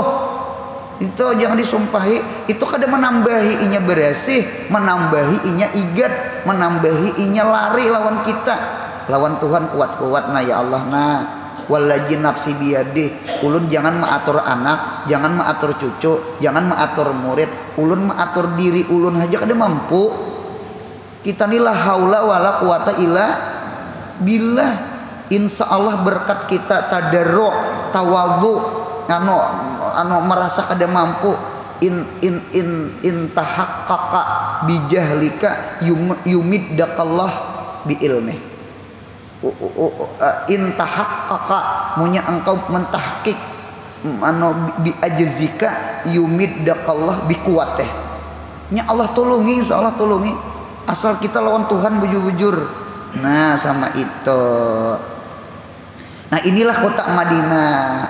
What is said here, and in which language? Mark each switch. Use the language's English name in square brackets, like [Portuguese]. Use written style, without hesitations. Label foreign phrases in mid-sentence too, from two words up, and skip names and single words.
[Banjar] Itu jangan disumpahi, itu kada menambahi inya bersih, menambahi inya igat, menambahi inya lari lawan kita. Lawan Tuhan kuat-kuat nah ya Allah nah. [Arabic] والذي نفسي بيده. [Banjar] Ulun jangan mengatur anak, jangan mengatur cucu, jangan mengatur murid. Ulun mengatur diri ulun aja kada mampu. Kita ni [Arabic] لا حول ولا قوة إلا بالله. [Banjar] Insya Allah berkat kita tadarruk, tawadhu, anu merasa kada mampu [Arabic] إن تحقق بجهلك يمدك الله بعلم. إن تحقق [Banjar] munya engkau mentahqiq anu [Arabic] بعجزك يمدك الله بقوته. [Banjar] Nya Allah tolongi, insyaallah tolongi. Asal kita lawan Tuhan bujur-bujur. Nah, sama itu. Nah, inilah kota Madinah.